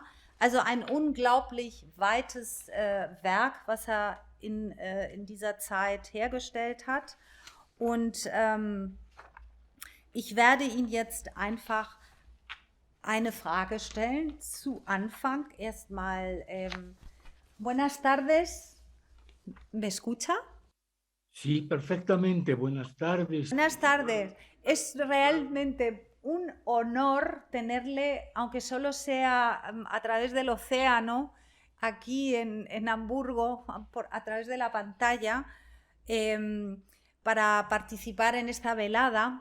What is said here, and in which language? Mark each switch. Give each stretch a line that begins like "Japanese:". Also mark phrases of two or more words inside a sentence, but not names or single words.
German: Also ein unglaublich weites Werk, was er in dieser Zeit hergestellt hat. Und ich werde ihn jetzt einfach eine Frage stellen zu Anfang. Erstmal,
Spanish: buenas tardes, ¿me escucha? Sí, perfectamente. Buenas tardes. Buenas tardes. Es realmente un honor tenerle, aunque solo sea a través del océano, aquí en Hamburgo, a través de la pantalla, para participar en esta velada.